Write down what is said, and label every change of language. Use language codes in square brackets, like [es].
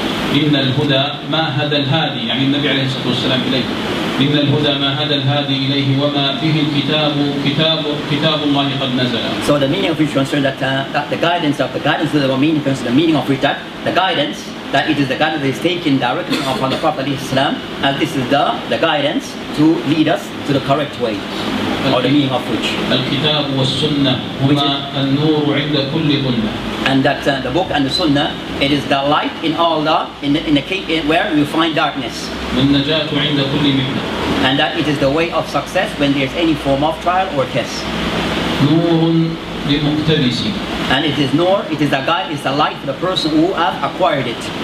[ar] إن الهدى ما هدى الهادي يعني النبي عليه الصلاة والسلام إليه. إن الهدى ما هدى الهادي إليه وما به الكتاب كتاب الله قد نزل. [en] So the meaning of which concerns that the guidance of the meaning concerns the meaning of which that the guidance that it is the guidance that is taken directly upon the Prophet Islam, and this is the guidance to lead us to the correct way, or the meaning of which. [ar] الكتاب والسنة هما النور عند كل ظلمة. [en] And that the book and the Sunnah, it is the light in all in the case where you find darkness. [ar] والنجاة عند كل محنة. [en] And that it is the way of success when there is any form of trial or test. [ar] نور لمقتبس. [en] And it is it is the guide, it's the light for the person who have acquired it.